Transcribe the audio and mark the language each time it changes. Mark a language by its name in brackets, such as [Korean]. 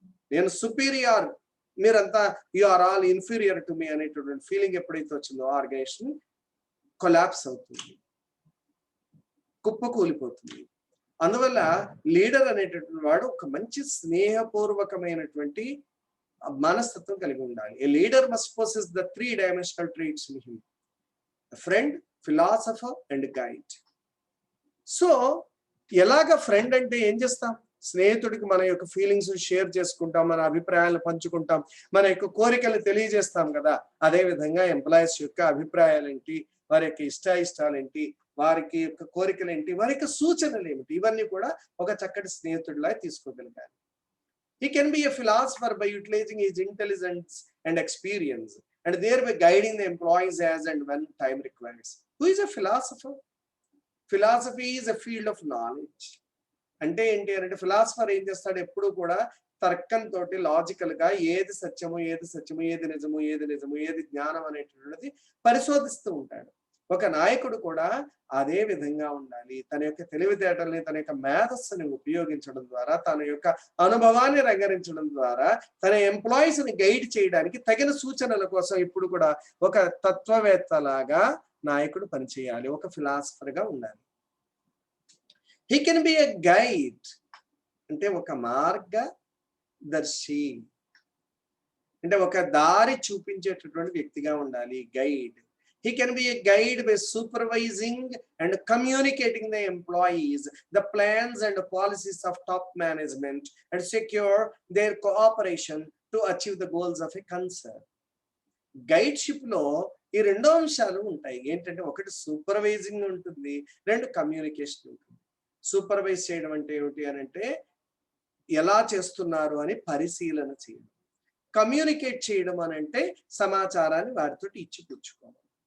[Telugu] నేను సుపీరియర్, మీరంతా [English] you are all inferior to me [Telugu] అనేటటువంటి ఫీలింగ్ ఎప్పుడైతే వచ్చిందో ఆర్గనైజేషన్ కొలాప్స్ అవుతుంది, కుప్పకూలిపోతుంది. అందువల్ల లీడర్ అనేటటువంటి వాడు ఒక మంచి స్నేహపూర్వకమైనటువంటి మనస్తత్వం కలిగి ఉండాలి. [English] A leader must possess the 3-dimensional traits in him: a friend, philosopher and guide. [Telugu] So ఎలాగ ఫ్రెండ్ అంటే ఏం చేస్తాం? స్నేహితుడికి మన యొక్క ఫీలింగ్స్ షేర్ చేసుకుంటాం, మన అభిప్రాయాలను పంచుకుంటాం, మన యొక్క కోరికలు తెలియజేస్తాం కదా. అదే విధంగా ఎంప్లాయీస్ యొక్క అభిప్రాయాలు ఏంటి, వారి యొక్క ఇష్టాయిష్టాలు ఏంటి, వారికి యొక్క కోరికలు ఏంటి, వారి యొక్క సూచనలు ఏమిటి, ఇవన్నీ కూడా ఒక చక్కటి స్నేహితుడిలా తీసుకోగలగాలి. [English] He can be a philosopher by utilizing his intelligence and experience, and thereby guiding the employees as and when time requires. Who is a philosopher? Philosophy is a field of knowledge. [Telugu] అంటే ఏంటి అంటే philosopher ఏం చేస్తాడు, ఎప్పుడు కూడా తర్కంతో logical గా ఏది సత్యము, ఏది సత్యము, ఏది నిజము, ఏది నిజము, ఏది జ్ఞానం అనేటువంటిది పరిశోధిస్తూ ఉంటాడు. ఒక నాయకుడు కూడా అదే విధంగా ఉండాలి. తన యొక్క తెలివితేటల్ని, తన యొక్క మేధస్సుని ఉపయోగించడం ద్వారా, తన యొక్క అనుభవాన్ని రంగరించడం ద్వారా తన ఎంప్లాయీస్ ని గైడ్ చేయడానికి తగిన సూచనల కోసం ఇప్పుడు కూడా ఒక తత్వవేత్తలాగా నాయకుడు పనిచేయాలి, ఒక ఫిలాసఫర్ గా ఉండాలి. [English] he can be a guide [Telugu] అంటే ఒక మార్గదర్శి, అంటే ఒక దారి చూపించేటటువంటి వ్యక్తిగా ఉండాలి, guide. [English] He can be a guide by supervising and communicating the employees, the plans and policies of top management, and secure their cooperation to achieve the goals of a concern. [Telugu] Guideship లో ఈ రెండో అంశాలు ఉంటాయి. ఏంటంటే ఒకటి supervising ఉంటుంది, రెండు communication ఉంటుంది. సూపర్వైజ్ చేయడం అంటే ఏమిటి అని అంటే ఎలా చేస్తున్నారు అని పరిశీలన చేయడం. కమ్యూనికేట్ చేయడం అని అంటే సమాచారాన్ని వారితో ఇచ్చిపుచ్చుకోవడం.